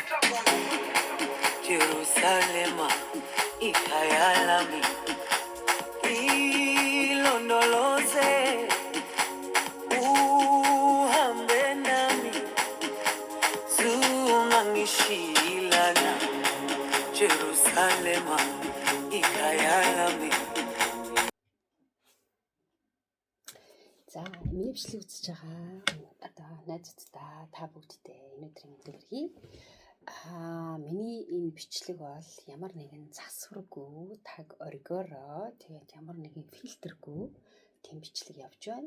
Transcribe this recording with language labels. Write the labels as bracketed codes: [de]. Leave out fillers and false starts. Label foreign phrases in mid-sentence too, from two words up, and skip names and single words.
[zu] Jerusalema ikayalami ilondoloze uhambe nami zungangishilana Jerusalema ikayalami. [mn] За миний бичлэг үзэж байгаа одоо найзуудтай та бүгдтэй өнөөдрийн өдрийг миний энэ бичлэг бол ямар нэгэн засваргүй таг оргиороо тэгээд ямар нэгэн фильтргүй тийм бичлэг явж байна.